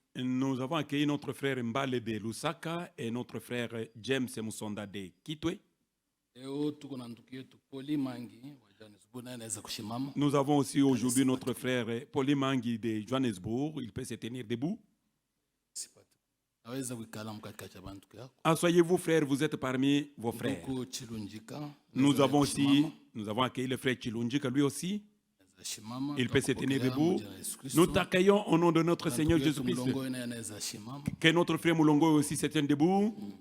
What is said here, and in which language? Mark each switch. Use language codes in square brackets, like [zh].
[fr] nous avons accueilli notre frère Mbale de Lusaka et notre frère James Musonda de Kitwe. [sw] Leo tuko na ndugu yetu Poli Mangi wa Johannesburg, naye anaweza kushimama. [fr] Nous avons aussi aujourd'hui notre frère Pauli Mangi de Johannesburg. Il peut se tenir debout. [sw] Naweza kuikala mkatikati ya bantu yako. [fr] Asseyez-vous, frères, vous êtes parmi vos frères. [sw] Ndugu Chilunjika. [fr] Nous avons accueilli le frère Chilunjika, lui aussi. Il peut se tenir debout. Nous t'accueillons au nom de notre Seigneur Jésus-Christ. Que notre frère Moulongo aussi se tienne debout.